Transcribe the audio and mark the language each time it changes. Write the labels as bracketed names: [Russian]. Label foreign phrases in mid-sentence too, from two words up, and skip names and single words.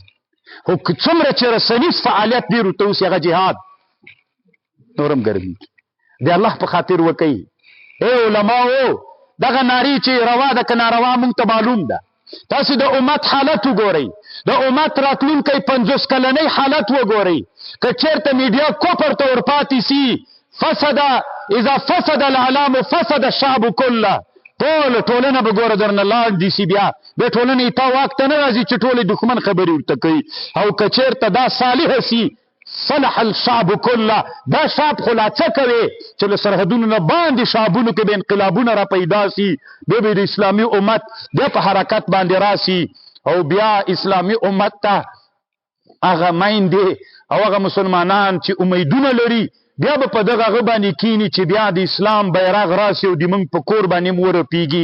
[Pashto] خو که څومره چې رسنیز فعالیت ډېر ورته اوسي هغه جهاد نورم ګرمېږي. د الله په خاطر وکوي. ای علماو دغه نارې چې روا ده که ناروا موږ ته معلوم ده. تاسې د امت حالت وګورئ، د امت راتلونکی 50 کلنۍ حالت وګورئ. که چېرته میډیا کفر ته ورپاتې سي [Arabic] فسد اذا فسد الاعلام فسد الشعب كله. [Pashto] ټولنه به ګوره درنه لاندې سي. بیا ټولنې تا واک ته نه راځي چې ټولې دښمن خبرې ورته کوي. او که چېرته دا صالحه سي [Arabic] صلح الشعب كله. [Pashto] دا شعب خو لا څه کوي چې له سرحدونو نه باندې شعبونو کې به انقلابونه را پیدا سي، بیا به د اسلامي امت بیا په حرکت باندې راسي او بیا اسلامي امت ته هغه میندې او هغه مسلمانان چې امیدونه لري بیا به په دغه هغه باندې کینی چې بیا د اسلام بیرغ راسي او د موږ په کور باندې مو ورپېږي.